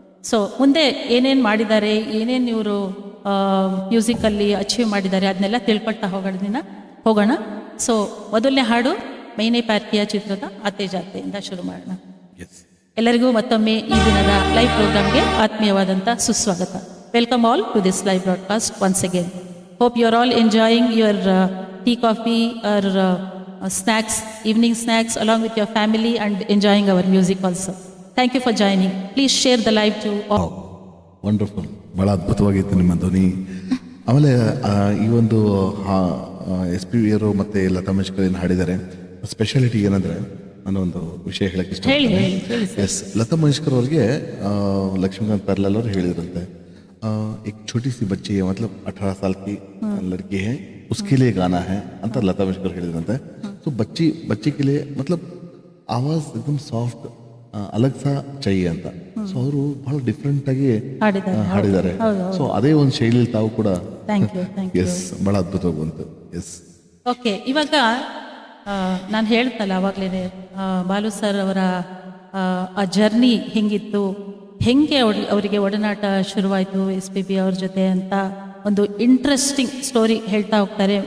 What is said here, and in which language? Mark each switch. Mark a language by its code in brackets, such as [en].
[kn] So ಮುಂದೆ ಏನೇನು ಮಾಡಿದ್ದಾರೆ, ಏನೇನು ಇವರು ಮ್ಯೂಸಿಕಲ್ಲಿ ಅಚೀವ್ ಮಾಡಿದ್ದಾರೆ ಅದನ್ನೆಲ್ಲ ತಿಳ್ಕೊಳ್ತಾ ಹೋಗೋಣ. ಸೊ ಮೊದಲನೇ ಹಾಡು ಮೈನೆ ಪ್ಯಾರ್ ಕಿಯಾ ಚಿತ್ರದ ಆತೆ ಜಾತೆಯಿಂದ ಶುರು ಮಾಡೋಣ. ಎಲ್ಲರಿಗೂ ಮತ್ತೊಮ್ಮೆ ಈ ದಿನದ ಲೈವ್ ಪ್ರೋಗ್ರಾಮ್ಗೆ ಆತ್ಮೀಯವಾದಂಥ ಸುಸ್ವಾಗತ. [en] Welcome all to this live broadcast once again. Hope you are all enjoying your tea, coffee or snacks, evening snacks along with your family and enjoying our music also. Thank you for joining. Please share the live to all. [kn] Wonderful, ಭಾಳ ಅದ್ಭುತವಾಗಿತ್ತು ನಿಮ್ಮ ಧ್ವನಿ. ಆಮೇಲೆ ಈ ಒಂದು SPB ಅವರು ಮತ್ತು ಲತಾ ಮಂಗೇಶ್ಕರ್ ಏನು ಹಾಡಿದ್ದಾರೆ, ಸ್ಪೆಷಾಲಿಟಿ ಏನಂದರೆ, ನಾನು ಒಂದು ವಿಷಯ ಹೇಳಕ್ಕೆ ಇಷ್ಟ. ಲತಾ ಮಂಗೇಶ್ಕರ್ ಅವ್ರಿಗೆ ಲಕ್ಷ್ಮೀಕಾಂತ್ ಪ್ಯಾರ್ಲಾಲ್ ಅವರು ಹೇಳಿದ್ರಂತೆ, [hi] एक छोटी सी बच्ची है, मतलब 18 साल की लड़की है, उसके लिए गाना है [kn] ಅಂತ ಲತಾ ಮಂಗೇಶ್ಕರ್ ಹೇಳಿದ್ರಂತೆ. [hi] ಸೊ ಬಚ್ಚಿ के लिए मतलब आवाज एकदम सॉफ्ट अलग सा चाहिए ಅಂತ. [kn] ಸೊ ಅವರು ಬಹಳ ಡಿಫ್ರೆಂಟ್ ಆಗಿ ಹಾಡಿದ್ದಾರೆ. ಸೊ ಅದೇ ಒಂದು ಶೈಲಿಯಲ್ಲಿ ತಾವು ಕೂಡ ಎಸ್ ಬಹಳ ಅದ್ಭುತವಾಗಿ ಬಂತು. ಎಸ್ ಓಕೆ, ಇವಾಗ ನಾನು ಹೇಳ್ತಲ್ಲ ಅವಾಗಲೇ ಬಾಲು ಸರ್ ಅವರ ಆ ಜರ್ನಿ ಹೆಂಗಿತ್ತು, ಹೆಂಗೆ ಅವರಿಗೆ ಒಡನಾಟ ಶುರುವಾಯಿತು SPB ಅವ್ರ ಜೊತೆ ಅಂತ ಒಂದು ಇಂಟ್ರೆಸ್ಟಿಂಗ್ ಸ್ಟೋರಿ ಹೇಳ್ತಾ ಹೋಗ್ತಾರೆ.